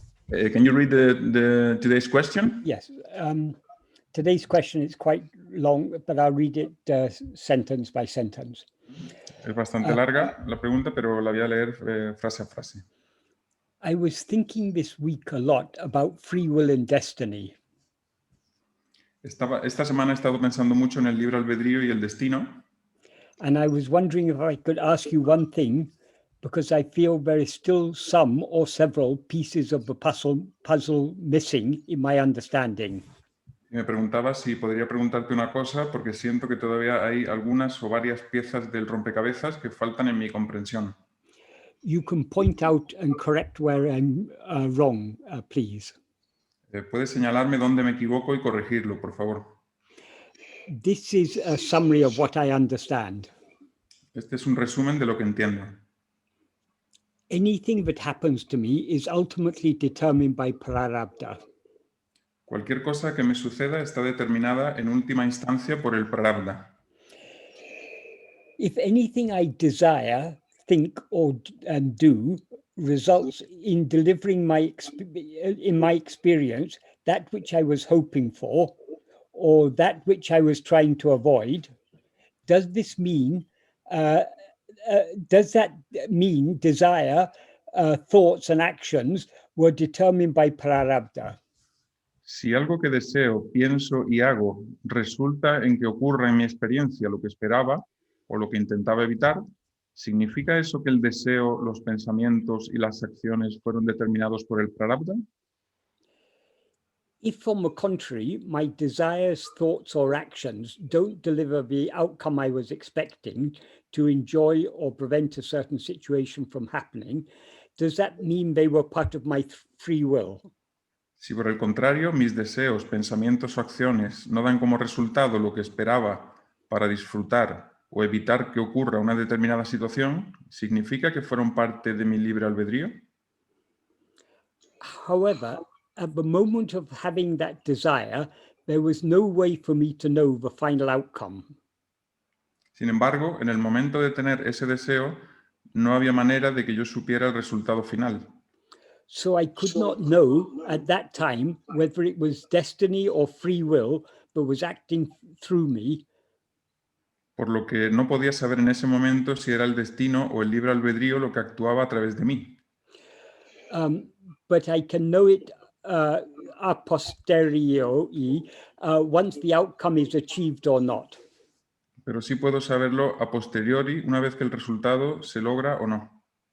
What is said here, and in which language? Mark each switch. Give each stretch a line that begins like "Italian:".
English: Can you read the today's question? Yes. Today's question is quite long, but I'll read it sentence by sentence.
Spanish: Es bastante larga la pregunta, pero la voy a leer frase a frase.
English: I was thinking this week a lot about free will and destiny.
Spanish: Esta semana he estado pensando mucho en el libre albedrío y el destino.
English: And I was wondering if I could ask you one thing, because I feel there is still some or several pieces of the puzzle missing in my understanding.
Spanish: Y me preguntaba si podría preguntarte una cosa, porque siento que todavía hay algunas o varias piezas del rompecabezas que faltan en mi comprensión.
English: You can point out and correct where I'm wrong, please.
Spanish: ¿Puedes señalarme dónde me equivoco y corregirlo, por favor?
English: This is a summary of what I understand.
Spanish: Este es un resumen de lo que entiendo.
English: Anything that happens to me is ultimately determined by prarabdha.
Spanish: Cualquier cosa que me suceda está determinada en última instancia por el prarabdha.
English: If anything I desire, think, or do results in delivering in my experience that which I was hoping for, or that which I was trying to avoid, does this mean? Does that mean desire, thoughts, and actions were determined by prarabdha?
Spanish: Si algo que deseo, pienso y hago resulta en que ocurra en mi experiencia lo que esperaba o lo que intentaba evitar, ¿significa eso que el deseo, los pensamientos y las acciones fueron determinados por el prarabdha?
English: If, on the contrary, my desires, thoughts, or actions don't deliver the outcome I was expecting to enjoy or prevent a certain situation from happening, does that mean they were part of my free will?
Spanish: Si por el contrario, mis deseos, pensamientos o acciones no dan como resultado lo que esperaba para disfrutar o evitar que ocurra una determinada situación, ¿significa que fueron parte de mi libre albedrío?
English: However, at the moment of having that desire, there was no way for me to know the final outcome.
Spanish: Sin embargo, en el momento de tener ese deseo, no había manera de que yo supiera el resultado final.
English: So I could not know at that time whether it was destiny or free will that was acting through me.
Spanish: Por lo que no podía saber en ese momento si era el destino o el libre albedrío lo que actuaba a través de mí.
English: But I can know it a posteriori once the outcome is achieved or not.
Spanish: Pero sí puedo saberlo a posteriori una vez que el resultado se logra o no.